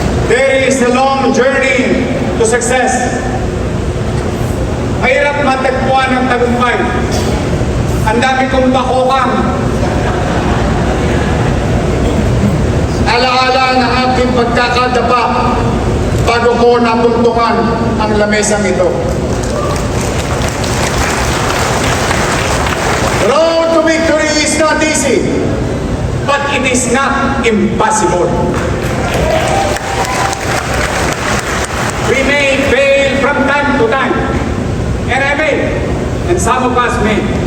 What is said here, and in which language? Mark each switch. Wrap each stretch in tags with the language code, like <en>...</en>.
<en>There is a long journey to success.</en> <tl>Mahirap matagpuan ng tagumpay. Ang dami kong bakokang. Alaala ng aking pagkakadapa bago ko napuntungan ang lamesang ito.</tl> <en>The road to victory is not easy, but it is not impossible. We may fail from time to time, and I may, and some of us may.</en>